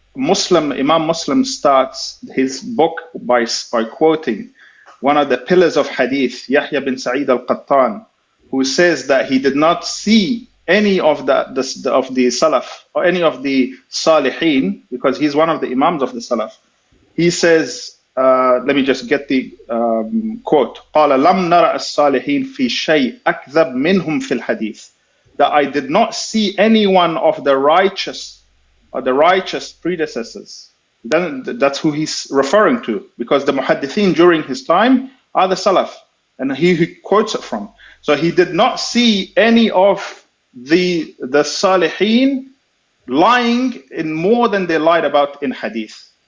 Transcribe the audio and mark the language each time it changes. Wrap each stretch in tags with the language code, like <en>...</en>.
<en>Imam Muslim starts his book by quoting one of the pillars of hadith, Yahya bin Sa'id al-Qattan, who says that he did not see any of the Salaf or any of the Salihin, because he's one of the Imams of the Salaf. He says, let me just get the quote,</en> <ar>قال لم نرى الصالحين في شيء أكذب منهم في الحديث.</ar> <en>That I did not see any one of the righteous predecessors. Then that's who he's referring to, because the muhaddithin during his time are the Salaf, and he quotes it from. So he did not see any of the Salihin lying in more than they lied about in hadith.</en>